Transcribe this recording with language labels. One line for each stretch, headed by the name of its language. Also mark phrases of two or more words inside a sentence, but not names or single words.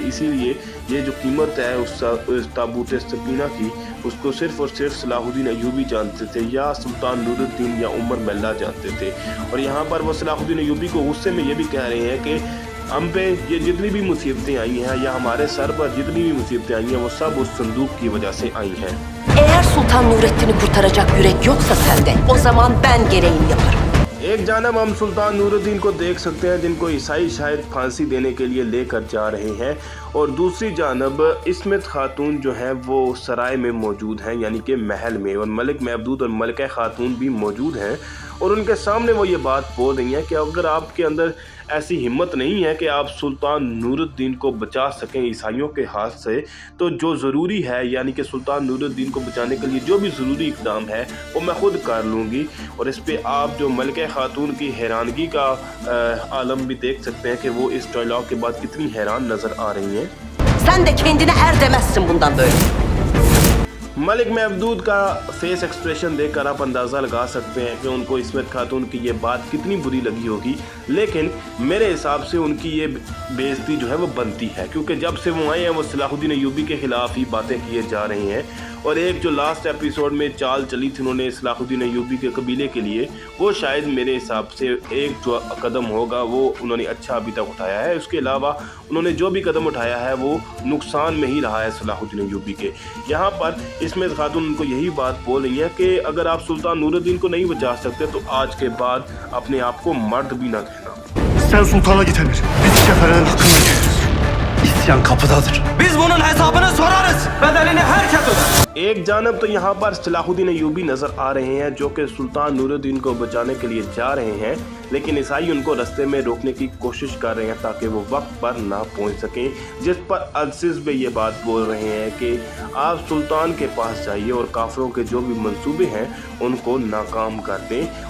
Hindi: इसीलिए ये जो कीमत है उस ताबूत सकीना की, उसको सिर्फ़ और सिर्फ सलाहुद्दीन अय्यूबी जानते थे या सुल्तान नूरुद्दीन या उमर मल्ला जानते थे। और यहाँ पर वो सलाहुद्दीन अय्यूबी को गुस्से में ये भी कह रहे हैं कि हम पे ये जितनी भी मुसीबतें आई हैं या हमारे सर पर जितनी भी मुसीबतें आई हैं वो सब उस संदूक की वजह से आई हैं।
Turkish: Eğer Sultan Nurettin'i kurtaracak yürek yoksa sende, o zaman ben gereğini yaparım.
Hindi: एक जानब हम सुल्तान नूरुद्दीन को देख सकते हैं जिनको ईसाई शायद फांसी देने के लिए लेकर जा रहे हैं, और दूसरी जानब इस्मत खातून जो है वो सराय में मौजूद हैं, यानी कि महल में, और मलिक महमूद और मलिका खातून भी मौजूद हैं और उनके सामने वो ये बात बोल रही हैं कि अगर आपके अंदर ऐसी हिम्मत नहीं है कि आप सुल्तान नूरुद्दीन को बचा सकें ईसाइयों के हाथ से, तो जो ज़रूरी है यानी कि सुल्तान नूरुद्दीन को बचाने के लिए जो भी ज़रूरी इक़दाम है वो मैं ख़ुद कर लूँगी। और इस पर आप जो मलिका खातून की हैरानगी का आलम भी देख सकते हैं कि वो इस डायलॉग के बाद कितनी हैरान नज़र आ रही हैं।
Turkish: Sen de kendine er demezsin bundan böyle.
Hindi: मलिक महमूद का
English: face expression
Hindi: देखकर आप अंदाज़ा लगा सकते हैं कि उनको इस्मत खातून की ये बात कितनी बुरी लगी होगी, लेकिन मेरे हिसाब से उनकी ये बेइज्जती जो है वो बनती है, क्योंकि जब से वो आए हैं वो सलाहुद्दीन अय्यूबी के ख़िलाफ़ ही बातें किए जा रही हैं। और एक जो
English: last episode
Hindi: में चाल चली थी उन्होंने सलाहुद्दीन अय्यूबी के कबीले के लिए, वो शायद मेरे हिसाब से एक जो कदम होगा वो उन्होंने अच्छा अभी तक उठाया है। उसके अलावा उन्होंने जो भी कदम उठाया है वो नुकसान में ही रहा है सलाहुद्दीन अय्यूबी के। यहाँ पर इस्मत खातून उनको यही बात बोल रही है कि अगर आप सुल्तान नूरुद्दीन को नहीं बचा सकते तो आज के बाद अपने आप को मर्द भी ना कहना।
Turkish: Sen sultana git emir. Biz Kefer'in hakkını geliriz. İsyan kapıdadır. Biz bunun hesabını sorarız. Bedelini herkes öder.
Hindi: एक जानब तो यहाँ पर सलाहुद्दीन अय्यूबी नज़र आ रहे हैं जो कि सुल्तान नूरुद्दीन को बचाने के लिए जा रहे हैं, लेकिन ईसाई उनको रास्ते में रोकने की कोशिश कर रहे हैं ताकि वो वक्त पर ना पहुँच सकें, जिस पर अज़ीज़ भी ये बात बोल रहे हैं कि आप सुल्तान के पास जाइए और काफिरों के जो भी मंसूबे हैं उनको नाकाम कर दें।